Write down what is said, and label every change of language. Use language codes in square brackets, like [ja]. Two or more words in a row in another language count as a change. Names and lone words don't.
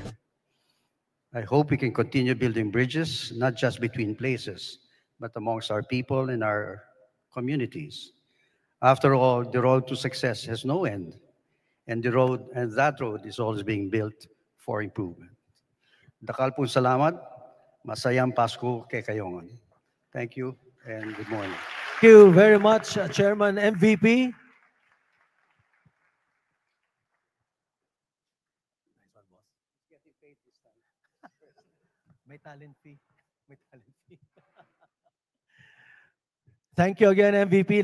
[en] I hope we can continue building bridges, not just between places, but amongst our people and our communities. After all, the road to success has no end, and that road is always being built for improvement. [pam] Dakal po salamat. Masayang Pasko kay Kayongan. [en] Thank you and good morning. Thank you very much, Chairman MVP. May talent fee. May talent fee. Thank you again, MVP.